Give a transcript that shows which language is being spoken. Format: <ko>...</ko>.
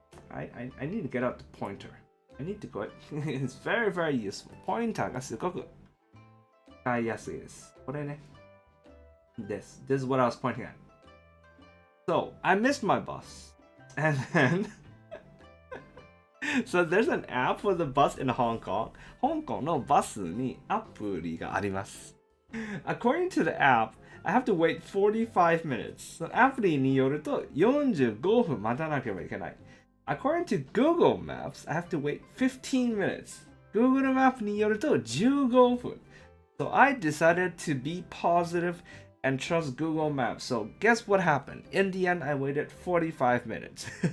<en>I need to get out the pointer.I need to go. It's very, very useful.</en> <ja>ポインターがすごく使いやすいです。これね。</ja> <en>This is what I was pointing at. So, I missed my bus. And then, so there's an app for the bus in Hong Kong.</en> <ja>香港のバスにアプリがあります。</ja> <en>According to the app, I have to wait 45 minutes.</en> <ja>アプリによると45分待たなければいけない。</ja> <en>according to Google Maps, I have to wait 15 minutes.</en> <ja>Google Maps によると15分。</ja> <en>So I decided to be positive and trust Google Maps. So guess what happened? In the end, I waited 45 minutes.</en>